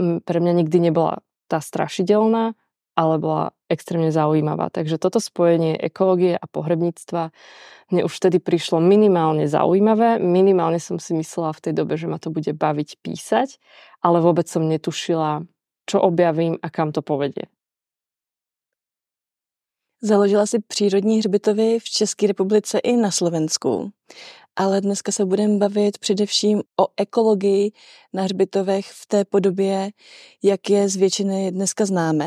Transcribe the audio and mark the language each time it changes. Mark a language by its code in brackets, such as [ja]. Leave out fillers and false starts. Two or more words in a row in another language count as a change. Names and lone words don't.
[sk] Pre mňa nikdy nebola tá strašidelná, ale bola extrémne zaujímavá. Takže toto spojenie ekológie a pohrebníctva mne už vtedy prišlo minimálne zaujímavé. Minimálne som si myslela v tej dobe, že ma to bude baviť písať, ale vôbec som netušila, čo objavím a kam to povedie. [cs] Založila si přírodní hřbitovy v České republice i na Slovensku, ale dneska se budeme bavit především o ekologii na hřbitovech v té podobě, jak je z většiny dneska známe.